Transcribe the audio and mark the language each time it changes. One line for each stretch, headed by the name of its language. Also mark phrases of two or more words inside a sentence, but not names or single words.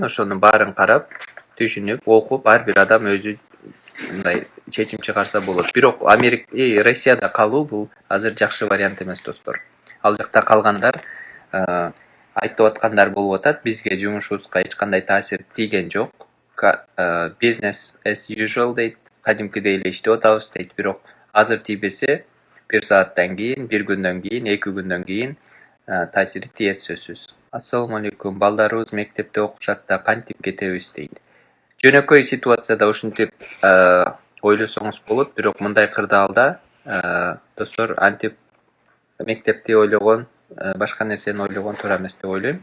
Kyrgyz: Ошонун баарын карап, түшүнүп, окуп, ар бир адам өзү мындай чечим чыгарса болот. Бирок Россияда калуу бул азыр жакшы вариант эмес, достор. Ал жакта калгандар айтып аткандар болуп атат, бизге жумушубузга эч кандай таасир тийген жок.
English: Business as usual
Kyrgyz: дейт, кадимкидей эле иштеп атабыз дейт. Бирок азыр тийбесе, 1 сааттан кийин, 1 күндөн кийин, 2 күндөн кийин таасири тиет сөзсүз.
Arabic: السلام عليكم,
Kyrgyz: балдарыбыз мектепте окушат да кантип кетебиз дейт. Жөнөкөй ситуацияда ушинтип ойлосоңуз болот, бирок мындай кырдаалда достор антип мектепти ойлогон, башка нерсени ойлогон туура эмес деп ойлойм.